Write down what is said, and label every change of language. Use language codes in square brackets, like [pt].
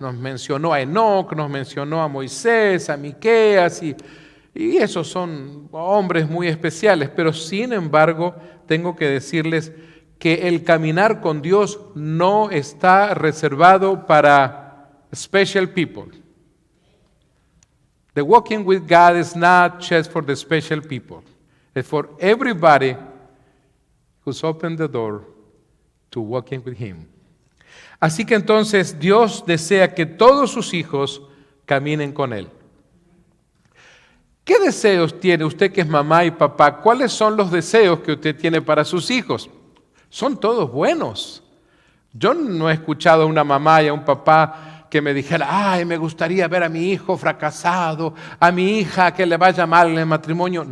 [es] Nos mencionó a Enoc, nos mencionó a Moisés, a Miqueas, y esos son hombres muy especiales, pero sin embargo tengo que decirles que el caminar con Dios no está reservado para [en] special people. The walking with God is not just for the special people. It's for everybody who's opened the door to walking with Him. [es] Así que entonces Dios desea que todos sus hijos caminen con Él. ¿Qué deseos tiene usted que es mamá y papá? ¿Cuáles son los deseos que usted tiene para sus hijos? Son todos buenos. Yo no he escuchado a una mamá y a un papá que me dijera, ay, me gustaría ver a mi hijo fracasado, a mi hija que le vaya mal en el matrimonio.